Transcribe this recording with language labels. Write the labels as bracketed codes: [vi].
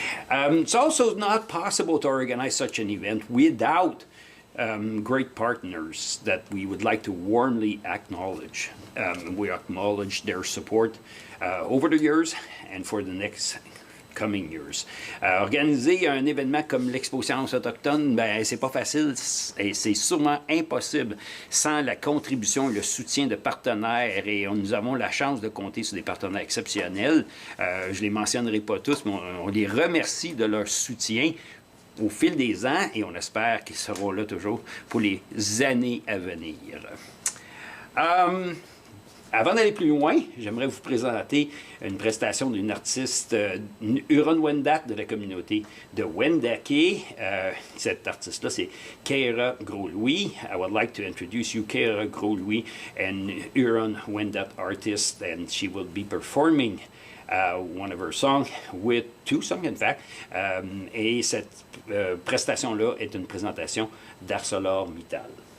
[en] It's also not possible to organize such an event without great partners that we would like to warmly acknowledge. We acknowledge their support over the years and for the next coming years. [fr] Organiser un événement comme l'exposition autochtone, ben c'est pas facile et c'est sûrement impossible sans la contribution et le soutien de partenaires et nous avons la chance de compter sur des partenaires exceptionnels. Je les mentionnerai pas tous, mais on les remercie de leur soutien au fil des ans et on espère qu'ils seront là toujours pour les années à venir. Avant d'aller plus loin, j'aimerais vous présenter une prestation d'une artiste, une huronne-wendat de la communauté de Wendake. Cette artiste-là, c'est Keyara Gros-Louis. [en] I would like to introduce you Keyara Gros-Louis, an huronne-wendat artist, and she will be performing one of her songs, with two songs in fact. [fr] Et cette prestation-là est une présentation d'ArcelorMittal.